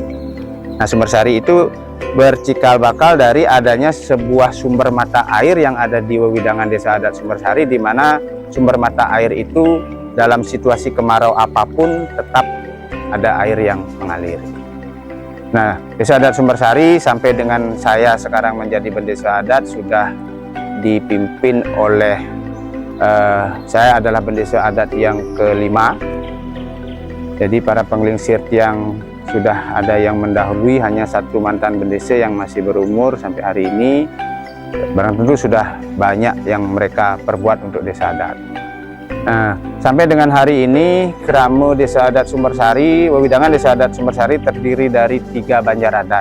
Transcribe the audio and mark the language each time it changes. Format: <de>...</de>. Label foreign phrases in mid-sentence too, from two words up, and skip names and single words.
<id>Nah, Sumbersari itu bercikal bakal dari adanya sebuah sumber mata air yang ada di wewidangan Desa Adat Sumbersari, di mana sumber mata air itu dalam situasi kemarau apapun tetap ada air yang mengalir. Nah, Desa Adat Sumbersari sampai dengan saya sekarang menjadi bendesa adat sudah dipimpin oleh saya adalah bendesa adat yang kelima. Jadi para penglingsir tiang sudah ada yang mendahului, hanya satu mantan bendesa yang masih berumur sampai hari ini. Barang tentu sudah banyak yang mereka perbuat untuk desa adat. Nah, sampai dengan hari ini Kramo Desa Adat Sumbersari, wewidangan Desa Adat Sumbersari terdiri dari 3 banjar adat.</id>